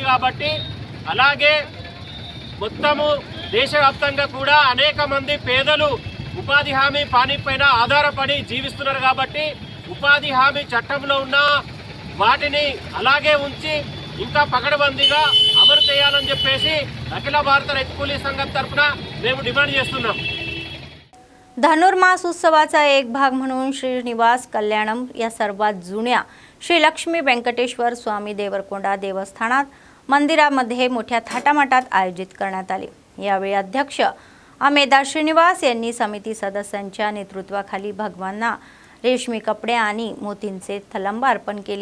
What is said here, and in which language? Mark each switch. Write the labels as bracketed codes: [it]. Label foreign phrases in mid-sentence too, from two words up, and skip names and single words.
[te] కాబట్టి అలాగే మొత్తము దేశవ్యాప్తంగా కూడా అనేక మంది పేదలు ఉపాధి హామీ పని పైన ఆధారపడి జీవిస్తున్నారు. కాబట్టి ఉపాధి హామీ చట్టంలో ఉన్న వాటిని అలాగే ఉంచి ఇంకా పకడ్బందీగా అమలు చేయాలని చెప్పేసి అఖిల భారత రైతు కూలీ సంఘం తరఫున మేము డిమాండ్ చేస్తున్నాం. [mr] धनुर्मास उत्सवाचा एक भाग म्हणून श्रीनिवास कल्याणम या सर्वात जुन्या श्री लक्ष्मी व्यंकटेश्वर स्वामी देवरकोंडा देवस्थानात मंदिरामध्ये मोठ्या थाटामाटात आयोजित करण्यात आले. यावेळी अध्यक्ष अमेदा श्रीनिवास यांनी समिती सदस्यांच्या नेतृत्वाखाली भगवानना रेशमी कपडे आणि मोतींचे तलंब अर्पण केले.